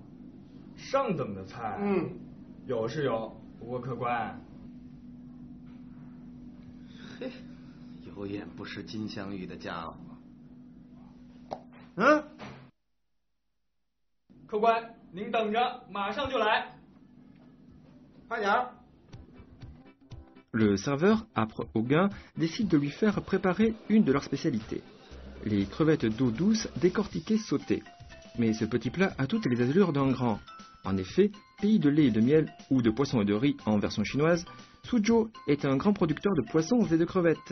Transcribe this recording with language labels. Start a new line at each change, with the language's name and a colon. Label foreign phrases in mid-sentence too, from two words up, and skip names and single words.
Chinese: 上等的菜？有是有，不过客官。嘿，有眼不识金镶玉的家伙。客官，您等着，马上就来。快点儿。
French: Le serveur, âpre au gain, décide de lui faire préparer une de leurs spécialités, les crevettes d'eau douce décortiquées sautées. Mais ce petit plat a toutes les allures d'un grand. En effet, pays de lait et de miel ou de poisson et de riz en version chinoise, Suzhou est un grand producteur de poissons et de crevettes.